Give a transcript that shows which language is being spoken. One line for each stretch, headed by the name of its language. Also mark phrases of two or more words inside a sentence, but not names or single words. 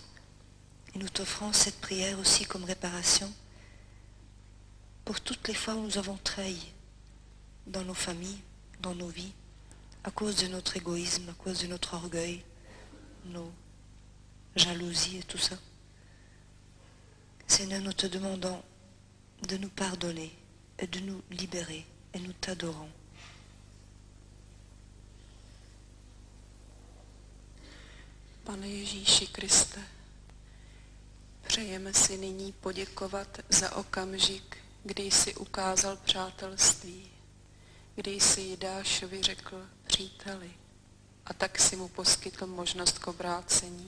French: Et nous t'offrons cette prière aussi comme réparation pour toutes les fois où nous avons trahi dans nos familles, dans nos vies, à cause de notre égoïsme, à cause de notre orgueil, nos jalousies et tout ça. Seigneur, nous te demandons de nous pardonner et de nous libérer et nous t'adorons.
Czech: Pane Ježíši Kriste, přejeme si nyní poděkovat za okamžik, kdy jsi ukázal přátelství, kdy jsi Jidášovi řekl příteli a tak si mu poskytl možnost k obrácení.